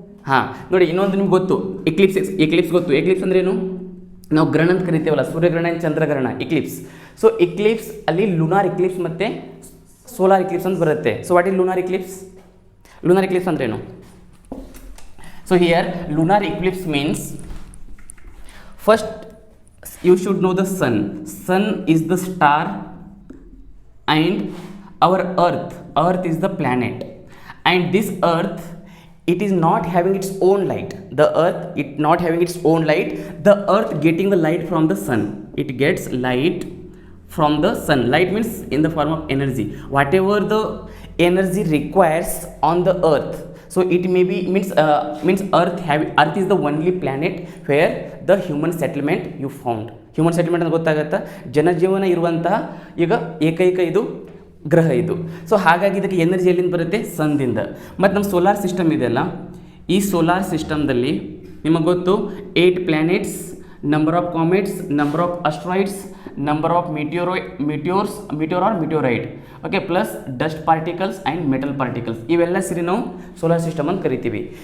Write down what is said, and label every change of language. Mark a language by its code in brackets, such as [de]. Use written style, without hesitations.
[kn] ಹಾಂ ನೋಡಿ, ಇನ್ನೊಂದು ನಿಮ್ಗೆ ಗೊತ್ತು, ಎಕ್ಲಿಪ್ಸ್ ಗೊತ್ತು. ಎಕ್ಲಿಪ್ಸ್ ಅಂದ್ರೆ ಏನು? ನಾವು ಗ್ರಹಣ ಅಂತ ಕರಿತೇವಲ್ಲ, ಸೂರ್ಯಗ್ರಹಣ ಆ್ಯಂಡ್ ಚಂದ್ರಗ್ರಹಣ, ಎಕ್ಲಿಪ್ಸ್. ಸೊ ಎಕ್ಲಿಪ್ಸ್ ಅಲ್ಲಿ ಲುನಾರ್ ಎಕ್ಲಿಪ್ಸ್ ಮತ್ತು ಸೋಲಾರ್ ಎಕ್ಲಿಪ್ಸ್ ಅಂತ ಬರುತ್ತೆ. [en] So what is lunar eclipse? [kn] Lunar Eclipse ಅಂದ್ರೇನು? [en] So here lunar eclipse means first you should know the sun is the star and our earth is the planet, and this earth, it is not having its own light. The earth, it not having its own light, the earth getting the light from the sun. It gets light from the sun. Light means in the form of energy, whatever the energy requires on the earth. So it may be means earth is the only planet where the human settlement you found. [kn] Human settlement ಅಂತ ಗೊತ್ತಾಗತ್ತಾ, ಜನಜೀವನ ಇರುವಂತಹ ಈಗ ಏಕೈಕ ಇದು ಗ್ರಹ ಇದು. So ಹಾಗಾಗಿ ಇದಕ್ಕೆ ಎನರ್ಜಿ ಎಲ್ಲಿಂದ ಬರುತ್ತೆ? ಸನ್ದಿಂದ. ಮತ್ತು ನಮ್ಮ ಸೋಲಾರ್ ಸಿಸ್ಟಮ್ ಇದೆಯಲ್ಲ, ಈ ಸೋಲಾರ್ ಸಿಸ್ಟಮ್ದಲ್ಲಿ ನಿಮಗೆ ಗೊತ್ತು 8 planets, number of comets, number of ಅಸ್ಟ್ರಾಯ್ಡ್ಸ್, number of ಮಿಟಿಯೋರ್ R ಮಿಟಿಯೋರೈಟ್, okay, plus dust particles and metal particles, ಇವೆಲ್ಲ ಸೇರಿ ನಾವು ಸೋಲಾರ್ ಸಿಸ್ಟಮ್ ಅಂತ ಕರಿತೀವಿ.